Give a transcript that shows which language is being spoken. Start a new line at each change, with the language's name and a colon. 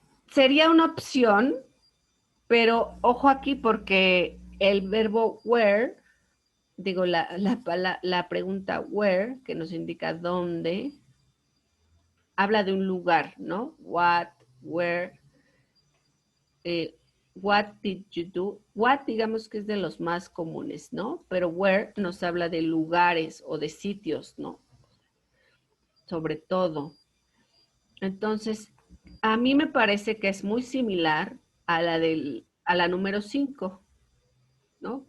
Spanish: Sería una opción, pero ojo aquí porque el verbo where, digo, la pregunta where, que nos indica dónde, habla de un lugar, ¿no?
English: What, where, what did you do?
Spanish: What, digamos que es de los más comunes, ¿no? Pero where nos habla de lugares o de sitios, ¿no? Sobre todo. Entonces, a mí me parece que es muy similar a la número 5, ¿no?